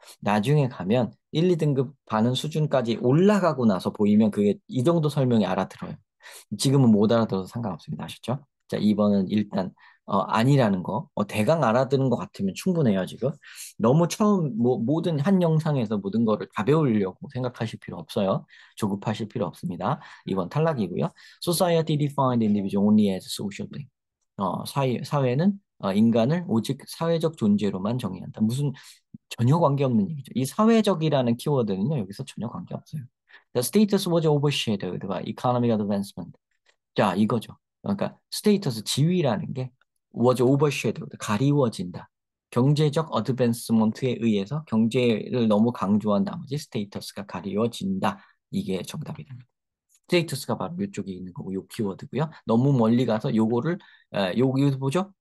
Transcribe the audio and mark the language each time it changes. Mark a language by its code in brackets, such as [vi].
[ko] 나중에 가면 1, 2등급 가는 수준까지 올라가고 나서 보이면 그게 이 정도 설명이 알아들어요. 지금은 못 알아들어도 상관없습니다. 아셨죠? 자, 2번은 일단 아니라는 거. 대강 알아듣는 것 같으면 충분해요, 지금. 너무 모든 한 영상에서 모든 거를 다 배우려고 생각하실 필요 없어요. 조급하실 필요 없습니다. 2번 탈락이고요. [en] Society defined individual only as social being. [ko] 사회는 인간을 오직 사회적 존재로만 정의한다. 무슨 전혀 관계없는 얘기죠. 이 사회적이라는 키워드는요, 여기서 전혀 관계없어요. [en] The status was overshadowed by economic advancement. [ko] 자, 이거죠. 그러니까 스테이터스 지위라는 게 [en] was overshadowed, [ko] 가리워진다. 경제적 어드밴스먼트에 의해서 경제를 너무 강조한 나머지 스테이터스가 가리워진다. 이게 정답이 됩니다. 스테이터스가 바로 이쪽에 있는 거고 요 키워드고요. 너무 멀리 가서 요거를 요거 뭐죠?